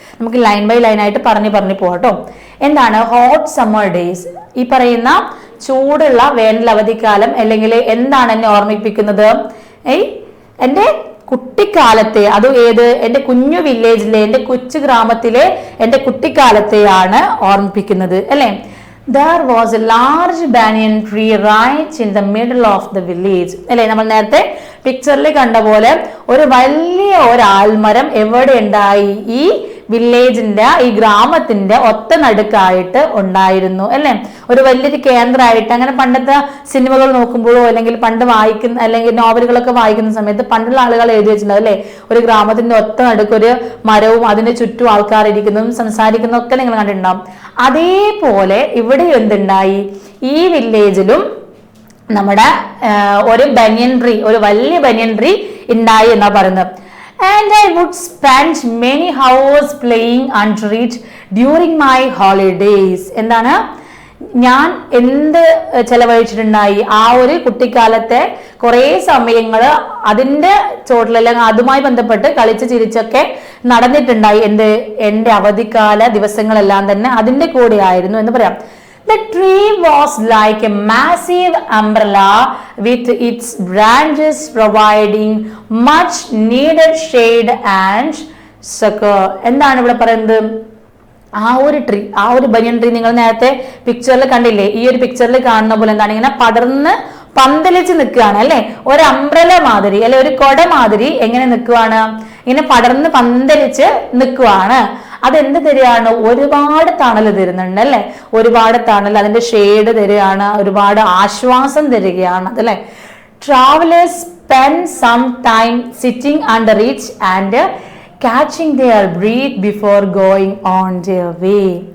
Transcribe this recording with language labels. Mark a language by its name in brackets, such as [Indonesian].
[Malayalam] നമുക്ക് line by line ആയിട്ട് പറഞ്ഞു പോകട്ടോ. എന്താണ് [English] Hot summer days? [Malayalam] ഈ പറയുന്ന ചൂടുള്ള വേനൽ അവധിക്കാലം അല്ലെങ്കിൽ എന്താണ് എന്നെ ഓർമ്മിപ്പിക്കുന്നത്? എൻ്റെ കുട്ടിക്കാലത്തെ, അത് ഏത്? എൻ്റെ കുഞ്ഞു വില്ലേജിലെ, എൻ്റെ കൊച്ചു ഗ്രാമത്തിലെ എൻ്റെ കുട്ടിക്കാലത്തെയാണ് ഓർമ്മിപ്പിക്കുന്നത് അല്ലെ. [English] There was a large banyan tree right in the middle of the village. [Malayalam] അല്ലെ, നമ്മൾ നേരത്തെ പിക്ചറിൽ കണ്ട പോലെ ഒരു വലിയ ഒരു ആൽമരം എവിടെ ഉണ്ടായി? ഈ വില്ലേജിന്റെ, ഈ ഗ്രാമത്തിന്റെ ഒത്ത നടുക്കായിട്ട് ഉണ്ടായിരുന്നു അല്ലെ. ഒരു വലിയൊരു കേന്ദ്രമായിട്ട്. അങ്ങനെ പണ്ടത്തെ സിനിമകൾ നോക്കുമ്പോഴോ അല്ലെങ്കിൽ പണ്ട് വായിക്കുന്ന അല്ലെങ്കിൽ നോവലുകളൊക്കെ വായിക്കുന്ന സമയത്ത് പണ്ടുള്ള ആളുകൾ എഴുതി വെച്ചിട്ടുണ്ടാവും അല്ലെ, ഒരു ഗ്രാമത്തിന്റെ ഒത്ത നടുക്ക് ഒരു മരവും അതിന്റെ ചുറ്റും ആൾക്കാർ ഇരിക്കുന്നതും സംസാരിക്കുന്നതും ഒക്കെ നിങ്ങൾ കണ്ടിട്ടുണ്ടാവും. അതേപോലെ ഇവിടെ എന്തുണ്ടായി? ഈ വില്ലേജിലും നമ്മുടെ ഒരു ബനിയൻ ട്രീ, ഒരു വലിയ ബനിയൻ ട്രീ ഉണ്ടായി എന്നാ പറയുന്നത്. [English] And I would spend many hours playing under it during my holidays. [Malayalam] എന്താണ്, ഞാൻ എന്ത് ചെലവഴിച്ചിട്ടുണ്ടായി? ആ ഒരു കുട്ടിക്കാലത്തെ കുറെ സമയങ്ങൾ അതിന്റെ ചോട്ടിലെല്ലാം അതുമായി ബന്ധപ്പെട്ട് കളിച്ച് ചിരിച്ചൊക്കെ നടന്നിട്ടുണ്ടായി. എൻ്റെ അവധിക്കാല ദിവസങ്ങളെല്ലാം തന്നെ അതിന്റെ കൂടെ ആയിരുന്നു എന്ന് പറയാം. [English] The tree was like a massive umbrella with its branches providing much needed shade and succor. [Malayalam] എന്താണ് ഇവിടെ പറയുന്നത്? ആ ഒരു ട്രീ, ആ ഒരു ബനിയൻ ട്രീ നിങ്ങൾ നേരത്തെ പിക്ചറിൽ കണ്ടില്ലേ? ഈ ഒരു പിക്ചറിൽ കാണുന്ന പോലെ എന്താണ്, ഇങ്ങനെ പടർന്ന് പന്തലിച്ച് നിൽക്കുകയാണ് അല്ലെ, ഒരു അംബ്രല മാതിരി അല്ലെ, ഒരു കൊട മാതിരി എങ്ങനെ നിൽക്കുവാണ്, ഇങ്ങനെ പടർന്ന് പന്തലിച്ച് നിൽക്കുവാണ്. അതെന്ത് തരികയാണ്? ഒരുപാട് തണൽ തരുന്നുണ്ട് അല്ലെ, ഒരുപാട് തണൽ, അതിന്റെ ഷെയ്ഡ് തരികയാണ്, ഒരുപാട് ആശ്വാസം തരികയാണ് അതല്ലേ. [English] Travellers spend some time sitting under it and catching their breath before going on their way.